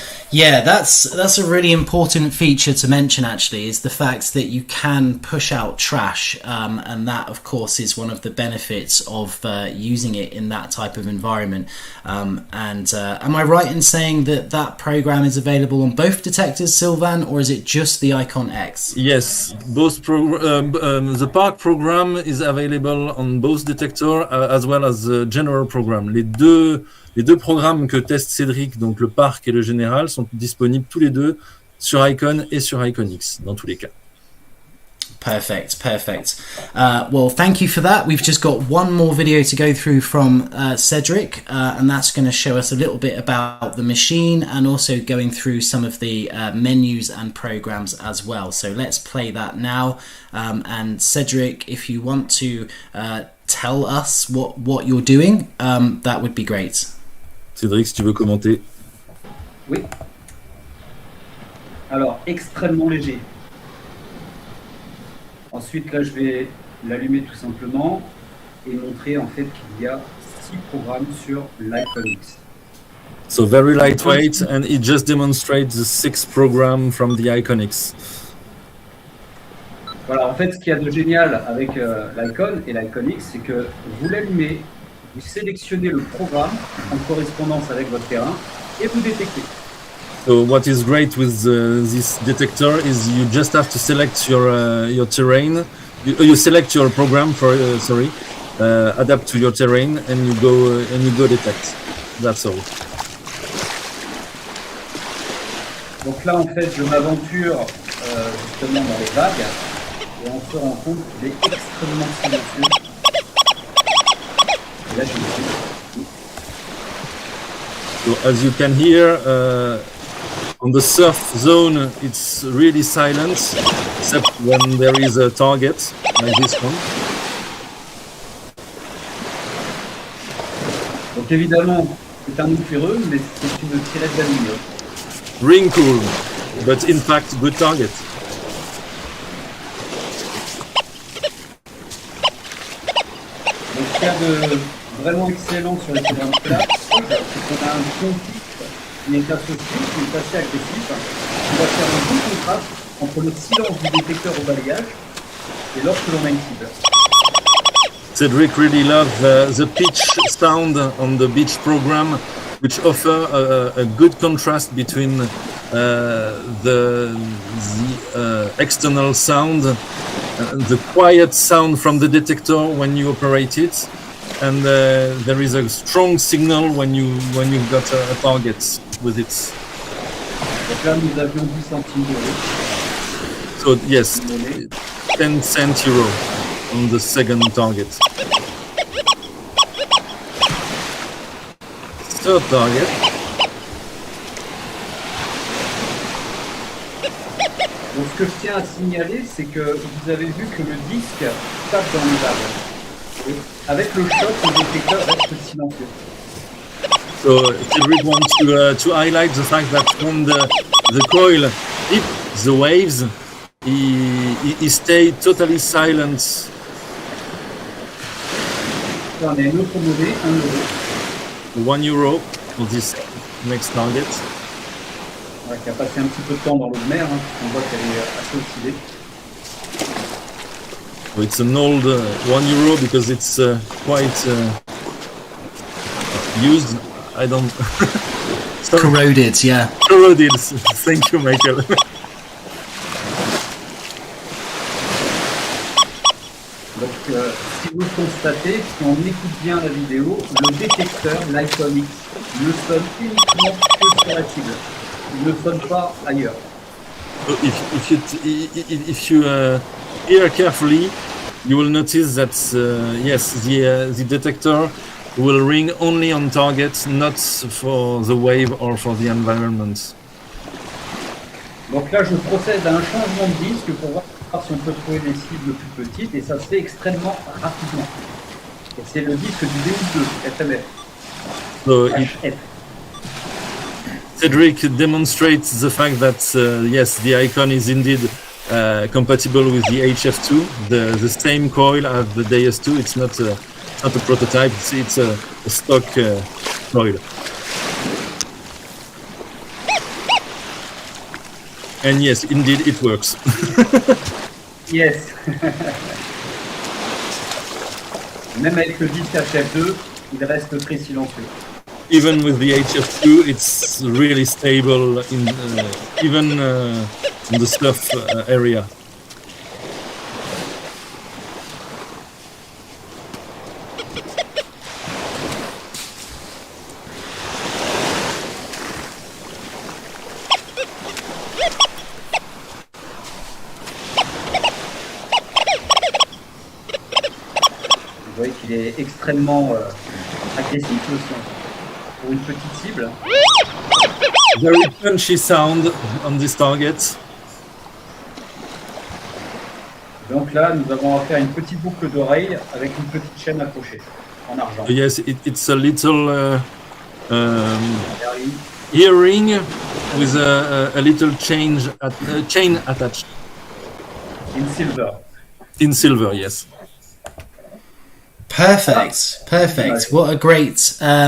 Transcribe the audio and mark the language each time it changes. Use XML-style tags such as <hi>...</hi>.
<en>Yeah, that's a really important feature to mention, actually, is the fact that you can push out trash, and that, of course, is one of the benefits of using it in that type of environment. And am I right in saying that that program is available on both detectors, Sylvain, or is it just the Icon X? Yes, both the park program is available on both detectors as well as the general program.</en> <fr>Les deux programmes que teste Cédric, donc le parc et le général, sont disponibles tous les deux sur Icon et sur Icon X, dans tous les cas.</fr> <en>Perfect. Well, thank you for that. We've just got one more video to go through from Cedric, and that's going to show us a little bit about the machine and also going through some of the menus and programs as well. So let's play that now. And Cedric, if you want to tell us what you're doing, that would be great.</en> <fr>Cédric, si tu veux commenter. Oui. Alors, extrêmement léger. Ensuite, là, je vais l'allumer tout simplement et montrer en fait qu'il y a 6 programmes sur l'Icon X.</fr> <en>So very lightweight, and it just demonstrates the 6 program from the Icon X.</en> <fr>Voilà, en fait, ce qu'il y a de génial avec l'Icon et l'Icon X, c'est que vous l'allumez, vous sélectionnez le programme en correspondance avec votre terrain et vous détectez.</fr> <en>So what is great with this detector is you just have to select your terrain. You select your program for adapt to your terrain, and you go detect. That's all.</en> <fr>Donc là, en fait, je m'aventure justement dans les vagues et on se rend compte qu'il est extrêmement silencieux. Et là, je me suis...</fr> <en>So as you can hear, on the surf zone, it's really silent, except when there is a target, like this one.</en> <fr>Donc évidemment, c'est un éclaireux, mais c'est une tirette d'aluminium.</fr> <en>Ring cool, but in fact, good target.</en> <fr>Donc ce qu'il y a de vraiment excellent sur les programmes là, c'est qu'on a un son qui est associé, qui est assez agressif, qui va faire un bon contraste entre le silence du détecteur au balayage et lorsque l'on a une cible.</fr> <en>Cedric really loved the pitch sound on the beach program, which offer a good contrast between the external sound, the quiet sound from the detector when you operate it, and there is a strong signal when you've got a target with it.</en> <fr>Donc là, nous avions 10 centimes d'euros.</fr> <en>So yes, 10 cents euro on the second target. Third target.</en> <fr>Donc ce que je tiens à signaler, c'est que vous avez vu que le disque tape dans les vagues. Et avec le choc, le détecteur reste silencieux.</fr> <en>So Cedric wants to highlight the fact that when the coil hits the waves, he stayed totally silent.</en> <fr>Là, on a un autre monnaie, 1 euro.</fr> <en>1 euro for this next target.</en> <fr>Ouais, qui a passé un petit peu de temps dans l'eau de mer, hein, on voit qu'elle est assez oxydée.</fr> <en>So it's an old 1 euro because it's quite used. I don't. Corroded, yeah. Corroded. Thank you, Michael.</en> <fr>Donc, si vous le constatez, si on écoute bien la vidéo, le détecteur, l'Icon X, ne sonne uniquement que sur la cible. Il ne sonne pas ailleurs.</fr> <en>So if you hear carefully, you will notice that yes, the detector will ring only on target, not for the wave or for the environment.</en> <fr>Donc là, je procède à un changement de disque pour voir si on peut trouver des cibles plus petites et ça se fait extrêmement rapidement. Et c'est le disque du D2 FMF.</fr> <en>So HF. Cedric demonstrates the fact that yes, the icon is indeed compatible with the HF2, the same coil as the DS2. It's not a prototype. It's a stock coil. And yes, indeed, it works. Yes.</en> <fr>Même avec le disque HF2, il reste très silencieux.</fr> <en>Even with the HF2, it's really stable even in the stuff area.</en> <fr>Vous voyez qu'il est extrêmement agressif le son pour une petite cible.</fr> <en>Very punchy sound on this target.</en> <fr>Donc là, nous avons affaire à une petite boucle d'oreille avec une petite chaîne accrochée en argent.</fr> <en>Yes, it's a little earring with a little chain attached. In silver. In silver, yes. Perfect. What a great.</en>